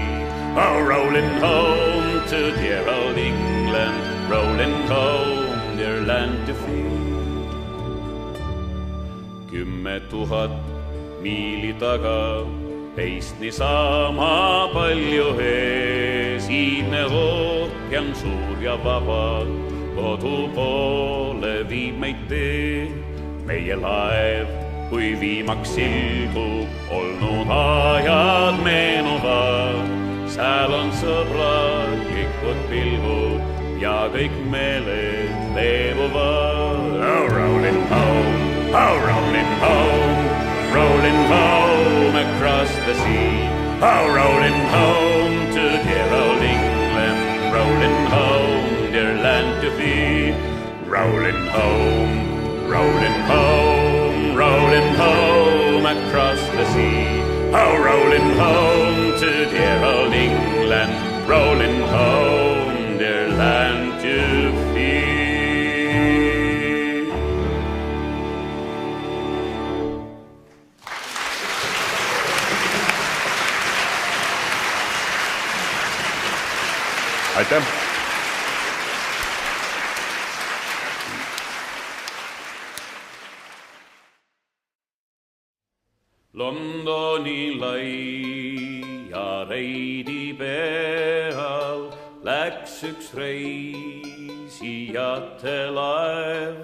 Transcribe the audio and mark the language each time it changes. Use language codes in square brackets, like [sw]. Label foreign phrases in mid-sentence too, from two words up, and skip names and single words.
[en] Oh, rolling home to dear old England, rolling home, dear land to feed. [et] 10 000 miili taga, teist niisama palju ees, iidne ookean suur ja vaba, kodu poole viib meid tee. Meie laev, kui viimaks silgub, olnud ajad meenuvad, sääl on sõbralikud pilgud ja kõik meeled leebuvad. [en] Oh, rolling home, oh, rolling home, rolling home across the sea. Oh, rolling home to dear old England, rolling home, dear land to feed. Rolling home, rolling home, rolling home across the sea. Oh, rolling home to dear old England, rolling home, dear land to feed. [et] Aitäh! Londoni laia reidi peal läks üks reisijate laev.